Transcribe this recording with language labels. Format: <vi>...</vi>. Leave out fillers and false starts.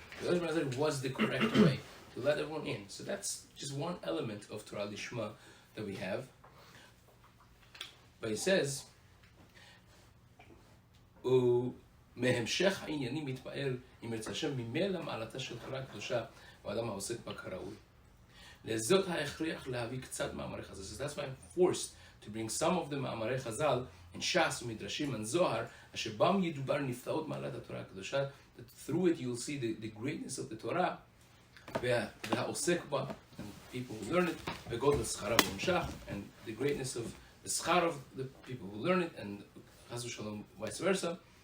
<en>Rabbi Eliezer ben Azariah was the correct way to let everyone in. So that's just one element of Torah Lishma that we have.</en> <he>But he says, מהמשך העניינים מתפאר אם ירצה השם ממילא מעלתה של תורה קדושה והאדם העוסק בה כראוי. לזאת ההכרח להביא קצת מאמרי חז"ל.</he> <en>So that's why I'm forced to bring some of the מאמרי חז"ל in Shas ומדרשים and Zohar,</en> <he>אשר בם ידובר נפלאות מעלת התורה הקדושה,</he> <en>that through it you'll see the greatness of the Torah,</en> <he>והעוסק בה,</he> <en>and people who learn it,</en> <he>וגודל שכרה ונמשך,</he> <en>and the greatness of the schar of the people who learn it, and חס ושלום vice versa.</en>